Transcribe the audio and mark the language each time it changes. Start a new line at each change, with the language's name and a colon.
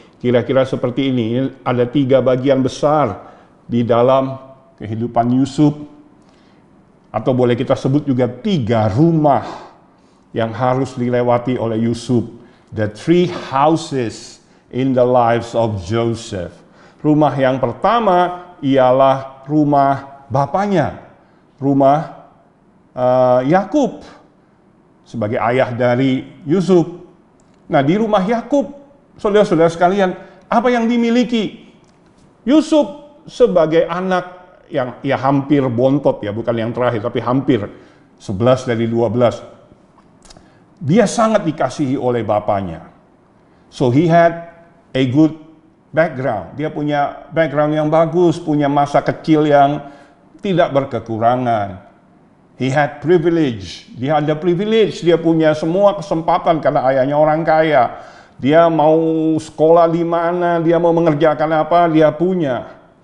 Indonesian: Kira-kira seperti ini. Ada 3 bagian besar di dalam kehidupan Yusuf, atau boleh kita sebut juga 3 rumah yang harus dilewati oleh Yusuf.
English: The 3 houses in the lives of Joseph.
Indonesian: Rumah yang pertama ialah rumah bapaknya, rumah Yakub sebagai ayah dari Yusuf. Nah, di rumah Yakub, saudara-saudara sekalian, apa yang dimiliki Yusuf sebagai anak yang ya hampir bontot, ya bukan yang terakhir tapi hampir 11 dari 12. Dia sangat dikasihi oleh bapaknya.
English: So he had a good background.
Indonesian: Dia punya background yang bagus, punya masa kecil yang tidak berkekurangan.
English: He had privilege.
Indonesian: Dia ada privilege, dia punya semua kesempatan karena ayahnya orang kaya. Dia mau sekolah di mana, dia mau mengerjakan apa, dia punya.